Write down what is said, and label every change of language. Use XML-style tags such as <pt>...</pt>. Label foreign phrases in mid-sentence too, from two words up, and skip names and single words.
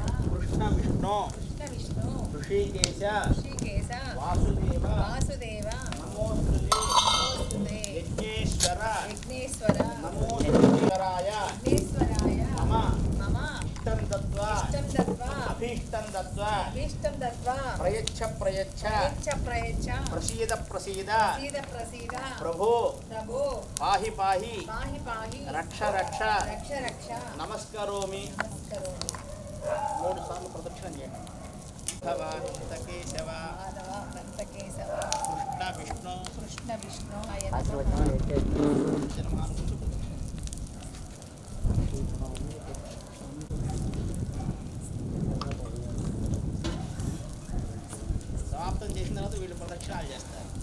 <sa>कृष्ण विष्णु ऋषिकेश वासुदेव नमोस्तुते यज्ञेश्वर नमोस्तुतेश्वराय मम इष्टं दत्वा अभीष्टं दत्वा प्रयच्छ प्रसीद प्रभो पाहि रक्ष नमस्करोमि</sa> <te>3 సార్లు ప్రదక్షిణ చేయండి</te> <sa>కేశవ మాధవ అనంత కేశవ కృష్ణ విష్ణు కృష్ణ విష్ణు</sa> <te>సమాప్తం చేసిన తర్వాత వీళ్ళు ప్రదక్షిణాలు చేస్తారు.</te>